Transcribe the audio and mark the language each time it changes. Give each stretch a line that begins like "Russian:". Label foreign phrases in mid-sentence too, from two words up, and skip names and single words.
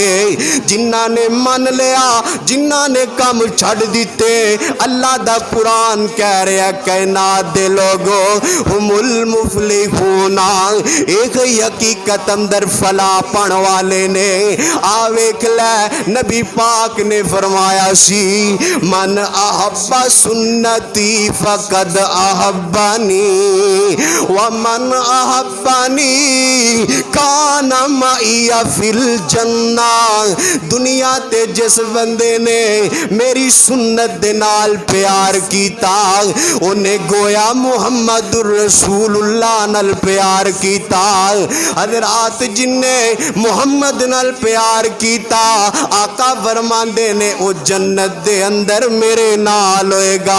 Punjabi: جنہاں نے من لیا، جنہاں نے کم چھڈ دتے، اللہ دا قرآن کہہ رہا کائنات دے لوگو
Arabic: هم المفلحون.
Punjabi: ایک حقیقت اندر فلاح پانے والے نے آ ویکھ لے، نبی پاک نے فرمایا سی
Arabic: من أحب سنتي فقد أحبني ومن أحبني كان معي في الجنة.
Punjabi: دنیا تے جس بندے نے میری سنت دے نال پیار کیتا، انہیں گویا
Arabic: محمد رسول الله
Punjabi: نال پیار کیتا. حضرات جنے محمد نال پیار کیتا، آقا فرماندے نے او جنت دے اندر میرے نال ہوئے گا.